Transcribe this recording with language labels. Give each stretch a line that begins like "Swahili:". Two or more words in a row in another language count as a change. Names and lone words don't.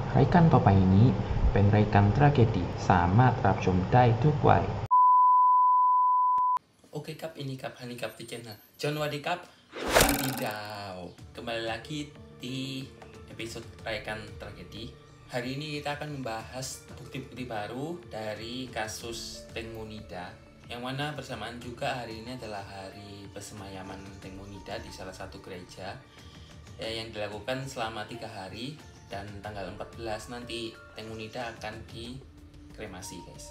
Thai: รายการต่อไปนี้เป็นรายการทราเกดีสามารถรับชมได้ทุกวัย
Indonesian: Oke Kap, ini Kap Hani Kap di channel John Wadi Kap Wadidaw. Kembali lagi di episode Raikan Tragedi. Hari ini kita akan membahas bukti-bukti baru dari kasus Teng Monida, yang mana bersamaan juga hari ini adalah hari pesemayaman Teng Monida di salah satu gereja yang dilakukan selama 3 hari, dan tanggal 14 nanti Teng Monida akan dikremasi guys.